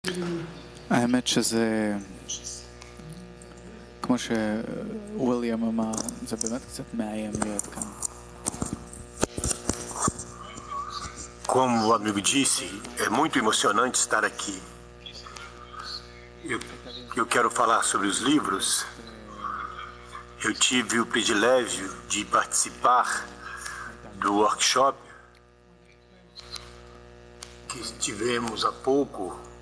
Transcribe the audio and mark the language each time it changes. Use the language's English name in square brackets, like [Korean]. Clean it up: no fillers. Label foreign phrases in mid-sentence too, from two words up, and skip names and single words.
[Hebrew] האמת שזה, כמו שוויליאם אמר, זה באמת קצת מאיים להיות כאן. [Portuguese] Como o amigo disse, é muito emocionante estar aqui. Eu quero falar sobre os livros. Eu tive o privilégio de participar do workshop que tivemos há pouco.